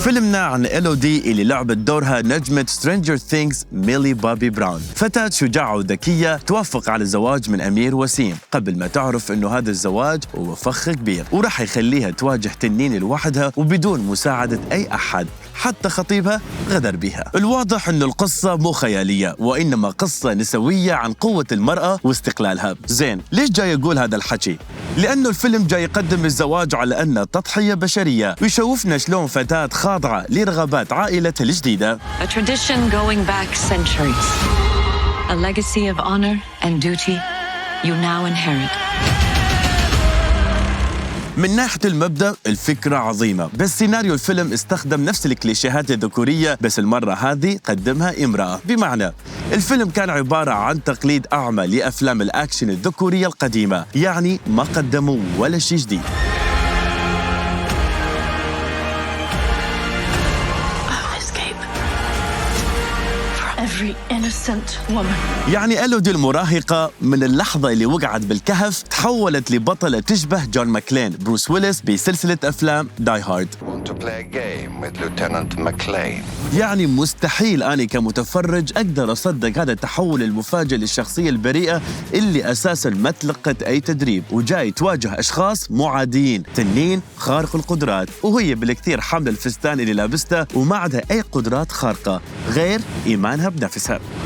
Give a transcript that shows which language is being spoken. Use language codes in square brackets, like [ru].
[ar] فيلمنا عن إلودي اللي لعبت دورها نجمة سترينجر ثينجز ميلي بابي براون، فتاة شجاعة وذكية توافق على زواج من أمير وسيم قبل ما تعرف إنه هذا الزواج هو فخ كبير وراح يخليها تواجه تنين لوحدها وبدون مساعدة أي أحد، حتى خطيبها غدر بها. الواضح إنه القصة مو خيالية وإنما قصة نسوية عن قوة المرأة واستقلالها. زين، ليش جاي أقول هذا الحكي؟ لأنه الفيلم جاي يقدم الزواج على أنه تضحية بشرية ويشوفنا شلون فتاة خاضعة لرغبات عائلتها الجديدة. [en] A tradition going back centuries. A legacy of honor and duty you now inherit. [ar] من ناحية المبدأ الفكرة عظيمة، بس سيناريو الفيلم استخدم نفس الكليشيهات الذكورية بس المرة هذه قدمها امرأة. بمعنى الفيلم كان عبارة عن تقليد أعمى لأفلام الأكشن الذكورية القديمة، يعني ما قدموا ولا شيء جديد. [en] Every innocent woman. [ar] يعني إلودي المراهقة من اللحظة اللي وقعت بالكهف تحولت لبطلة تشبه جون ماكلين بروس ويلس بسلسلة أفلام داي هارد. [en] want to play a game with Lieutenant McLean. [ar] يعني مستحيل أنا كمتفرج أقدر أصدق هذا التحول المفاجئ للشخصية البريئة اللي أساساً ما تلقت أي تدريب وجاي تواجه أشخاص مو عاديين، تنين خارق القدرات، وهي بالكثير حاملة الفستان اللي لابسته وما عندها أي قدرات خارقة غير إيمانها بنفسها.